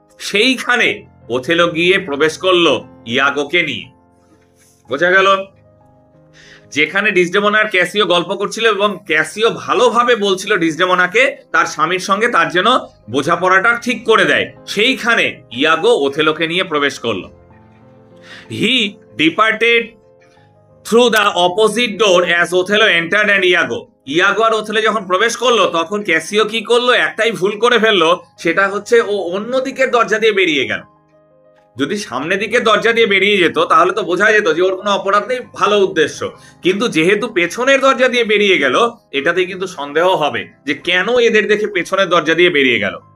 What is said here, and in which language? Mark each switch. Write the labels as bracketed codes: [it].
[bn] সেইখানে ওথেলো গিয়ে প্রবেশ করলো ইয়াগোকে নিয়ে। বোঝা গেল, যেখানে ডিসডেমোনা আর ক্যাসিও গল্প করছিল এবং ক্যাসিও ভালোভাবে বলছিল ডিসডেমোনাকে তার স্বামীর সঙ্গে তার যেন বোঝাপড়াটা ঠিক করে দেয়, সেইখানে ইয়াগো ওথেলোকে নিয়ে প্রবেশ করলো। [en] He departed through the opposite door as Othello entered and Iago. [bn] ইয়াগো আর Othello যখন প্রবেশ করলো তখন ক্যাসিও কি করলো, একটাই ভুল করে ফেললো, সেটা হচ্ছে ও অন্য দিকের দরজা দিয়ে বেরিয়ে গেল। যদি সামনে দিকে দরজা দিয়ে বেরিয়ে যেত তাহলে তো বোঝা যেত যে ওর কোনো অপরাধ নেই, ভালো উদ্দেশ্য, কিন্তু যেহেতু পেছনের দরজা দিয়ে বেরিয়ে গেল, এটাতে কিন্তু সন্দেহ হবে যে কেন এদের দেখে পেছনের দরজা দিয়ে বেরিয়ে গেল।